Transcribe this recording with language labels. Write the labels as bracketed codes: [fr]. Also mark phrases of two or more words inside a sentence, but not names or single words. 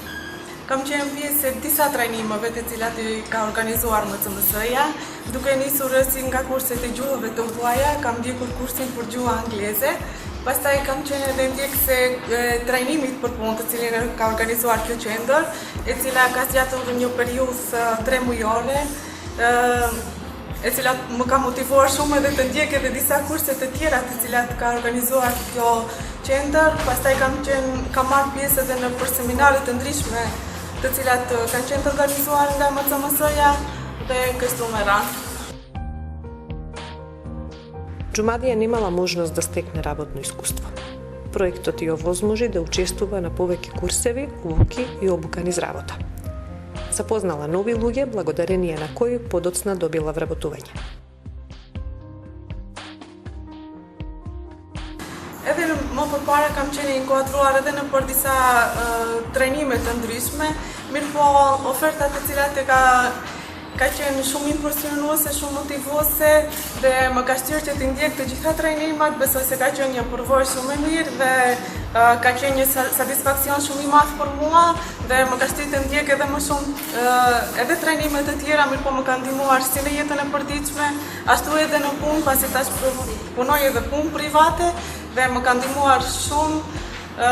[sq] Kam qenë pjesë e disa trajnimeve të cilat i ka organizuar MCMS-ja, duke nisur si nga kurset e gjuhëve të huaja, kam ndjekur kursin për gjuhë angleze, pastaj kam qenë edhe ndjekëse trajnimit për punë të cilin ka organizuar kjo qendër, e cila ka zgjatur një periudhë 3 mujore, e cila më ka motivuar shumë edhe të ndjek edhe disa kurse të tjera të cilat ka organizuar kjo qendër. Pastaj kam marrë pjesë edhe në për seminare të ndryshme të cilat kanë qenë të organizuar nga MCMS-ja dhe kështu me radhë. [mk] Џумадија немала можност да стекне работно искуство. Проектот ја овозможи да учествува на повеќе курсеви, обуки и обука низ работа. Запознала нови луѓе, благодарение на кои подоцна добила вработување. [sq] Edhe më përpara kam qenë inkuadruar edhe në për disa trajnime të ndryshme, mirë po ofertat të cilat ka qenë shumë impresionuese, shumë motivuese dhe më ka shtyrë që të ndjek të gjitha trajnimat, besoj se ka qenë një përvojë shumë e mirë dhe ka qenë një satisfakcion shumë i madh për mua dhe më ka shtyrë të ndjek edhe më shumë edhe trajnime të tjera, mirë po më ka ndihmuar si në jetën e përditshme, ashtu edhe në punë, pasi tash punoj edhe punë private dhe më ka ndihmuar shumë.